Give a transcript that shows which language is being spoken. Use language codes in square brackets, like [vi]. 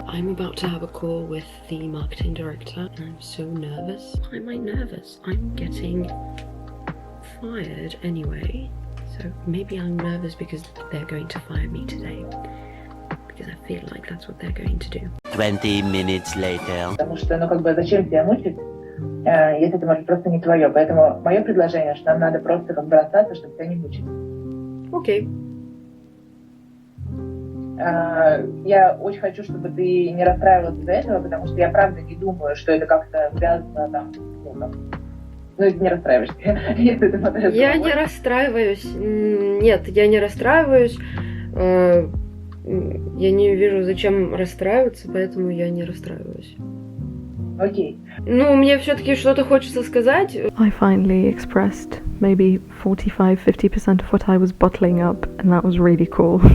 [en] I'm about to have a call with the marketing director and I'm so nervous. Why am I nervous? I'm getting fired anyway. So maybe I'm nervous because they're going to fire me today. Because I feel like that's what they're going to do. 20 minutes later. [ru] Потому что, ну, как бы, зачем тебя мучить, если это может просто не твое. Поэтому мое предложение, что нам надо просто как бы расстаться, чтобы тебя не мучить. Окей. Я очень хочу, чтобы ты не расстраивалась из-за этого, потому что я правда не думаю, что это как-то связано там, ну, не расстраиваешься, если ты смотришь. Я не расстраиваюсь. Нет, я не расстраиваюсь. Я не вижу, зачем расстраиваться, поэтому я не расстраиваюсь. Окей. Ну, мне все-таки что-то хочется сказать. [en] I finally expressed maybe 45-50% of what I was bottling up, and that was really cool.